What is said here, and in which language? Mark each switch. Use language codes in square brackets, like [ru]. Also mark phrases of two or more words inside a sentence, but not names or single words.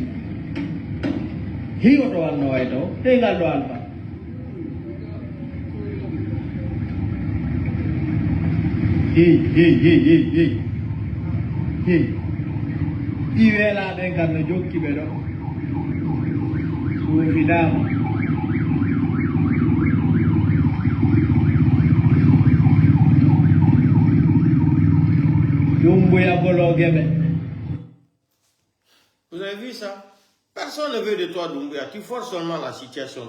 [ff] Hiyo to wanno waito, tengal do alfa. Iwela den kan no jokki be do. So fidama. [fr] Vous avez vu ça? Personne ne veut de toi, Doumbouya. Tu forces seulement la situation.